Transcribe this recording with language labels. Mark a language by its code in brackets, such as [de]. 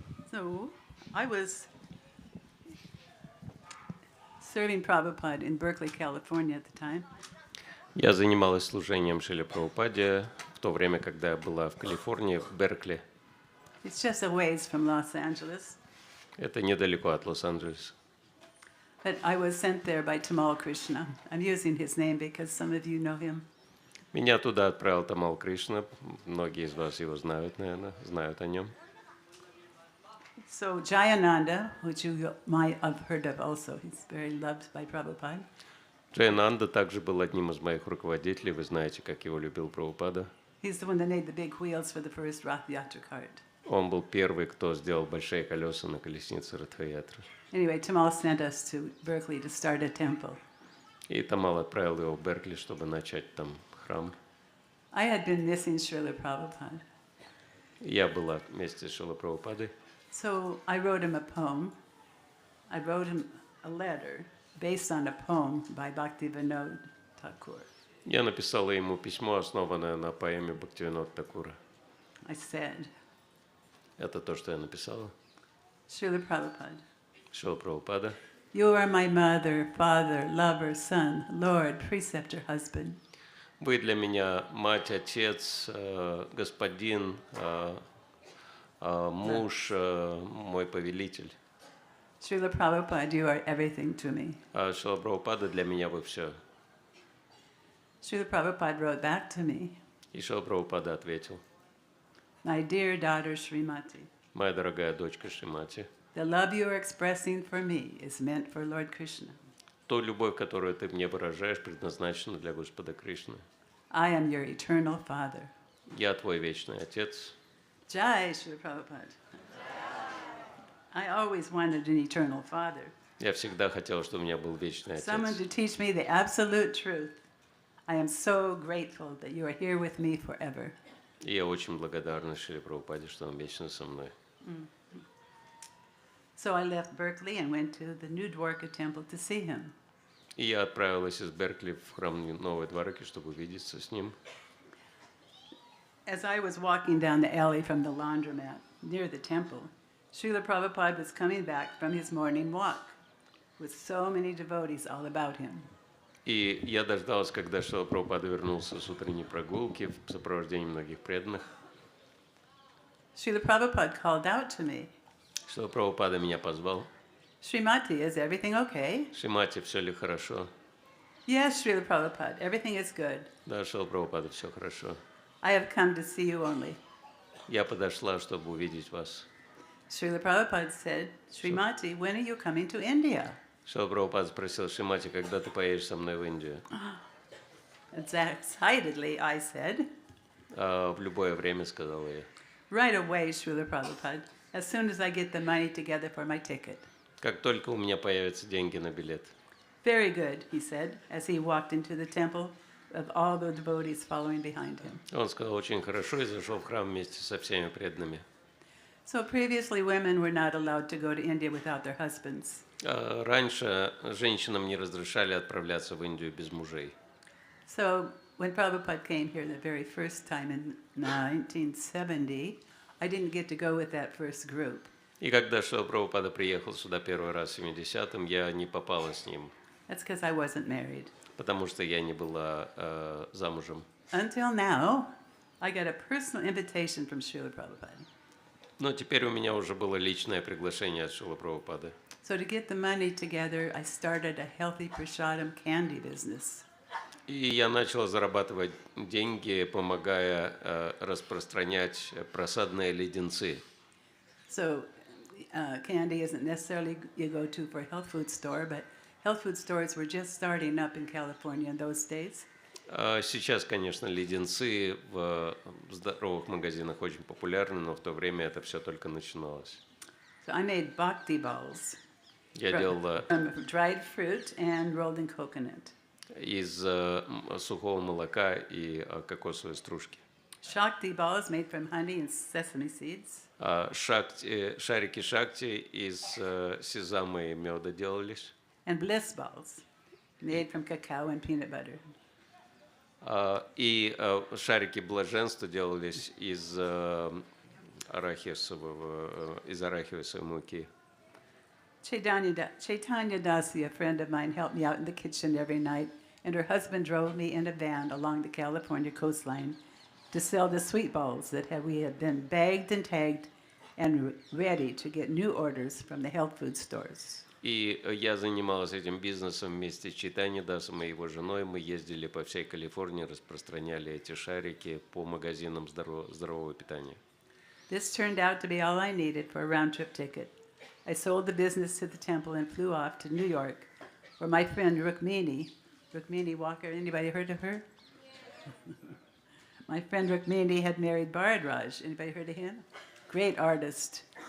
[en] So, I was serving Prabhupada in Berkeley, California at the time. [ru] Я занималась служением Шриле Прабхупаде в то время, когда я была в Калифорнии, в Беркли. [en] It's just a ways from Los Angeles. [ru] Это недалеко от Лос-Анджелеса. [en] But I was sent there by Tamal Krishna. I'm using his name because some of you know him. [ru] Меня туда отправил Тамал Кришна. Многие из вас его знают, наверное, знают о нем. [en] So Jayananda, which you might have heard of also, he's very loved by Prabhupada. [ru] Джайананда также был одним из моих руководителей. Вы знаете, как его любил Прабхупада. [en] He's the one that made the big wheels for the first Rath Yatra cart. [ru] Он был первый, кто сделал большие колеса на колеснице Ратха-ятры. [en] Anyway, Tamal sent us to Berkeley to start a temple. [ru] И Тамал отправил его в Беркли, чтобы начать там храм. [en] I had been missing Srila Prabhupada. [ru] Я была вместе с Шрилой Прабхупадой. [en] So I wrote him a poem. I wrote him a letter based on a poem by Bhaktivedanta Thakur. [ru] Я написала ему письмо, основанное на поэме Бхактивинода Thakura. [en] I said, [ru] Это то, что я написала. [en] Srila Prabhupada, [ru] Шрила Прабхупада. [en] you are my mother, father, lover, son, Lord, preceptor, husband. [ru] Вы для меня мать, отец, господин, муж, мой повелитель. [en] Srila Prabhupada, you are everything to me. [ru] Шрила Прабхупада, для меня вы все. [en] Srila Prabhupada wrote back to me, [ru] И Шрила Прабхупада ответил. [en] my dear daughter Srimati, [ru] Моя дорогая дочка Шримати, [en] the love you are expressing for me is meant for Lord Krishna. [ru] ту любовь, которую ты мне выражаешь, предназначена для Господа Кришны. [en] I am your eternal father. [ru] Я твой вечный отец. [en] Jai Srila Prabhupada. I always wanted an eternal father. [ru] Я всегда хотел, чтобы у меня был вечный [en] Someone to [ru] отец. [en] teach me the absolute truth. I am so grateful that you are here with me forever. [ru] И я очень благодарна Шриле Прабхупаде, что он вечно со мной. [en] So I left Berkeley and went to the New Dwarka temple to see him. [ru] И я отправилась из Беркли в храм Новой Двараки, чтобы увидеться с ним. [en] As I was walking down the alley from the laundromat near the temple, Srila Prabhupada was coming back from his morning walk with so many devotees all about him. [ru] И я дождалась, когда Шрила Прабхупада вернулся с утренней прогулки в сопровождении многих преданных. [en] Srila Prabhupada called out to me, [ru] Шрила Прабхупада меня позвал. [en] Srimati, is everything okay? [ru] Шримати, все ли хорошо? [en] Yes, Srila Prabhupada, everything is good. [ru] Да, Шрила Прабхупада, все хорошо. [en] I have come to see you only. [ru] Я подошла, чтобы увидеть вас. [en] Srila Prabhupada said, Srimati, when are you coming to India? [ru] Шрила Прабхупада спросил, Шримати, когда ты поедешь со мной в Индию? [en] Excitedly, I said, [ru] В любое время, сказала я. [en] right away, Srila Prabhupada. as soon as I get the money together for my ticket. [ru] Как только у меня появятся деньги на билет. [en] Very good, he said, as he walked into the temple of all the devotees following behind him. [ru] Он сказал очень хорошо и зашел в храм вместе со всеми преданными. [en] So previously women were not allowed to go to India without their husbands. [ru] Раньше женщинам не разрешали отправляться в Индию без мужей. [en] So when Prabhupada came here the very first time in 1970, I didn't get to go with that first group. [ru] И когда Шрила Прабхупада приехал сюда первый раз в 70-м, я не попала с ним. [en] That's because I wasn't married. [ru] Потому что я не была замужем. [en] Until now, I got a personal invitation from Srila Prabhupada. [ru] Но теперь у меня уже было личное приглашение от Шрилы Прабхупады. [en] So to get the money together, I started a healthy prasadam candy business. [ru] И я начал зарабатывать деньги, помогая распространять просадные леденцы. [en] So candy isn't necessarily you go to for a health food store, but health food stores were just starting up in California in those days. [ru] Сейчас, конечно, леденцы в здоровых магазинах очень популярны, но в то время это все только начиналось. [en] So I made bhakti balls [ru] Я делал [en] from dried fruit and rolled in coconut. [ru] из сухого молока и кокосовой стружки. [en] Shakti balls made from honey and sesame seeds. [ru] Шарики шакти из сезама и меда делались. [en] And bliss balls made from cacao and peanut butter. [ru] И шарики блаженства делались из арахисовой муки. [en] Chaitanya Dasi, a friend of mine, helped me out in the kitchen every night, and her husband drove me in a van along the California coastline to sell the sweet balls that we had been bagged and tagged and ready to get new orders from the health food stores. [ru] И я занималась этим бизнесом вместе с Чайтанья Дасом и его женой. Мы ездили по всей Калифорнии, распространяли эти шарики по магазинам здорового питания. [en] This turned out to be all I needed for a round-trip ticket. I sold the business to the temple and flew off to New York, where my friend Rukmini Walker, anybody heard of her? My friend Rukmini had married Bharadwaj. Anybody heard of him? Great artist.